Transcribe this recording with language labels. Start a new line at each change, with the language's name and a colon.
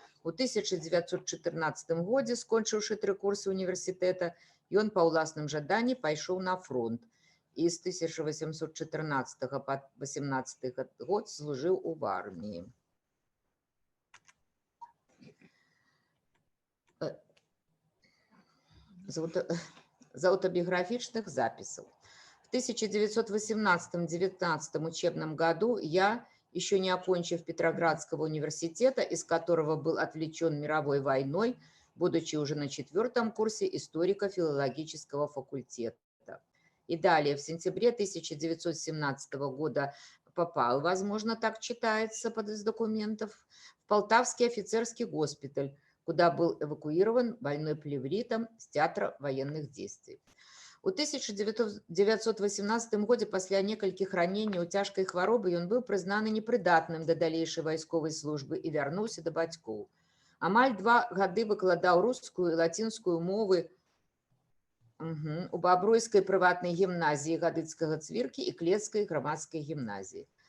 Belarusian: У 1914 годзе, скончыўшы 3 курсы універсітэта, ён па ўласным жаданні пайшоў на фронт і з 1814 па 18 год служыў у арміі. З аўтабіяграфічных запісаў.
Russian: В 1918-19 учебном году я, еще не окончив Петроградского университета, из которого был отвлечен мировой войной, будучи уже на 4-м курсе историко-филологического факультета. И далее, в сентябре 1917 года попал, возможно, так читается из документов, в Полтавский офицерский госпиталь, куда был эвакуирован больной плевритом с театра военных действий.
Belarusian: У 1918 годзе пасля некалькіх раненняў цяжкай хваробы ён быў прызнаны непрыдатным да далейшай вайсковай службы і вярнуўся да бацькоў. Амаль 2 гады выкладаў рускую і лацінскую мовы у Бабруйскай прыватнай гімназіі Гадыцкага цвіркі і Клецкай грамадскай гімназіі.